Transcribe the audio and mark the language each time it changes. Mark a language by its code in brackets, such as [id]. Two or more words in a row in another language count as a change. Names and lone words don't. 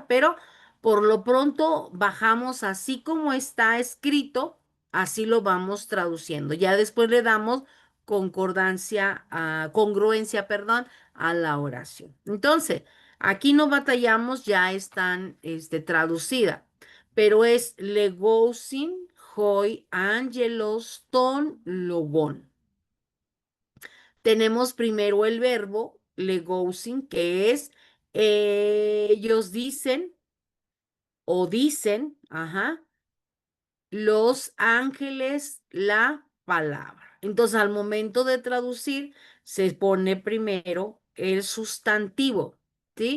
[es] Pero por lo pronto bajamos así como está escrito, así lo vamos traduciendo. Ya después le damos congruencia, perdón, a la oración. Entonces, aquí no batallamos, ya están traducidas, pero es [el] λέγουσιν οἱ ἄγγελος τὸν λόγον. [es] Tenemos primero el verbo legousin, que es ellos dicen o dicen, ajá, los ángeles la palabra. Entonces, al momento de traducir, se pone primero el sustantivo, ¿sí?